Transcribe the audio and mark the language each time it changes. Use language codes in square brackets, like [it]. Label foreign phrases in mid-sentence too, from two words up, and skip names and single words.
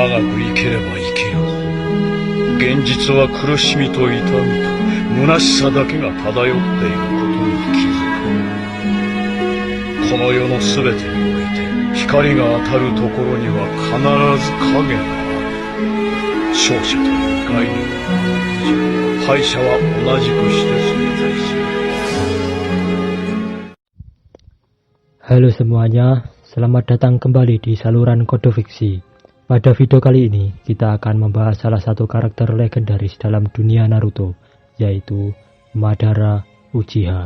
[ja] 長く生ければ生きるほど、現実は苦しみと痛みと虚しさだけが漂っていることに気づく。この世のすべてにおいて、光が当たるところには必ず影がある。勝者という概念は敗者は同じくして存在する。 [id] Halo semuanya, selamat datang kembali di saluran Kode Fiksi. Pada video kali ini, kita akan membahas salah satu karakter legendaris dalam dunia Naruto, yaitu Madara Uchiha.